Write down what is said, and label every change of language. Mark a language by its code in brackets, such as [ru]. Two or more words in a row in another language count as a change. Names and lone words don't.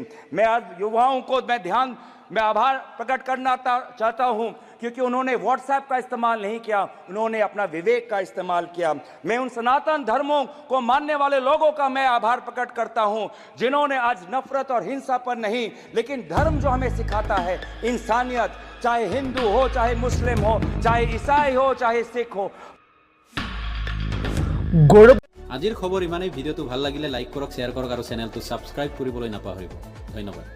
[hi] मैं आज युवाओं को मैं आभार प्रकट करना चाहता हूं क्योंकि उन्होंने व्हाट्सएप का इस्तेमाल नहीं किया, उन्होंने अपना विवेक का इस्तेमाल किया। मैं उन सनातन धर्मों को मानने वाले लोगों का मैं आभार प्रकट करता हूं जिन्होंने आज नफरत और हिंसा पर नहीं, लेकिन धर्म जो हमें सिखाता है इंसानियत, चाहे हिंदू हो, चाहे मुस्लिम हो, चाहे ईसाई हो, चाहे सिख हो। [as] আজিৰ খবৰ ইমানেই। ভিডিঅ'টো ভাল লাগিলে লাইক কৰক, শ্বেয়াৰ কৰক আৰু চেনেলটো ছাবস্ক্ৰাইব কৰিবলৈ নাপাহৰিব। ধন্যবাদ।